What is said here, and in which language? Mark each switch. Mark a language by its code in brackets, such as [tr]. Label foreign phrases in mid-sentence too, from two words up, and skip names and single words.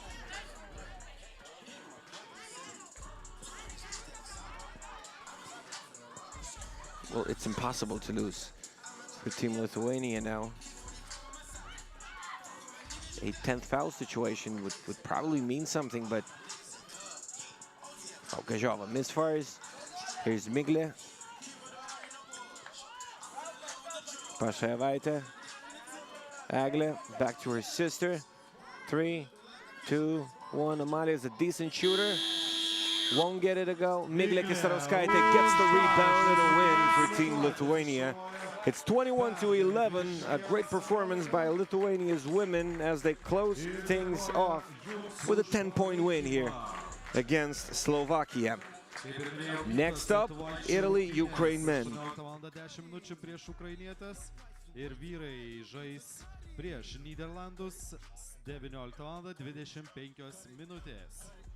[en] Well, it's impossible to lose for Team Lithuania now. A 10th foul situation would probably mean something, but... Oh, Gaziova misfires. Here's Miglė. Pashajevaitė. Eglė, back to her sister. 3, 2, 1. Amalia is a decent shooter. Won't get it to go. Miglė Kisarauskaitė gets the rebound and a win for Team Lithuania. It's 21-11, a great performance by Lithuania's women as they close things off with a 10-point win here against Slovakia. Next up, Italy, Ukraine men. [lt] Ir vyrai žais prieš Nyderlandus 19:25.